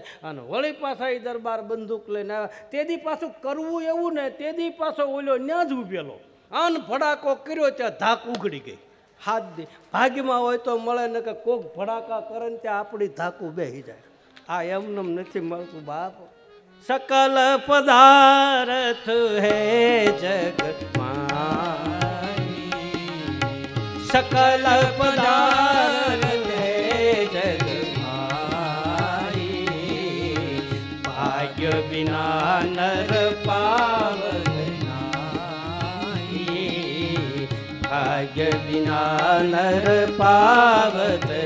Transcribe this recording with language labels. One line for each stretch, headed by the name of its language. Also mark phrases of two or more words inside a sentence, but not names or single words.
Gujarati: અને વળી પાછા એ દરબાર બંદૂક લઈને આવ્યા. તેથી પાછું કરવું એવું ને, તેથી પાછો ઓલો ન્યા જ ઉભેલો. આન ભડાકો કર્યો ત્યાં ધાક ઉઘડી ગઈ. હાથ દી ભાગ્યમાં હોય તો મળે ને કે કોક ભડાકા કરે ને ત્યાં આપણી ધાકું બેસી જાય. આ એમનેમ નથી મળતું બાપ.
Awadhi: सकल पदार्थ है जग माई, सकल पदार्थ है जग माई, भाग्य बिना नर पावत नाई, भाग्य बिना नर पावत